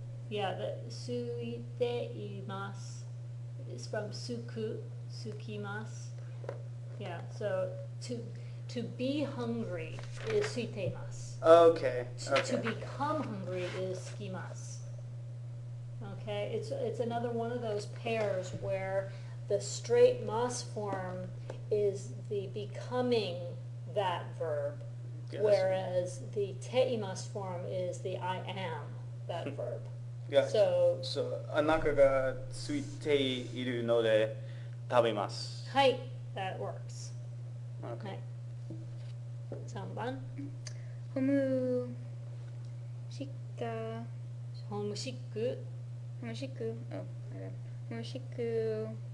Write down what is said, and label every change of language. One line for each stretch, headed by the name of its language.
English: Yeah, the 空いています is from すきます. Yeah, so to be hungry is 空いています. Okay. To become hungry is すきます. Okay, it's another one of those pairs where the straight mas form is the becoming that verb, Yes. whereas the teimas form is the I am that verb. Gotcha. So,
Japanese: お腹が空いているので食べます。
English: はい, that works. Okay.
Japanese: はい。3番。
English: ホームシッカー。ホームシック。ホームシック。Oh, my bad. ホームシック。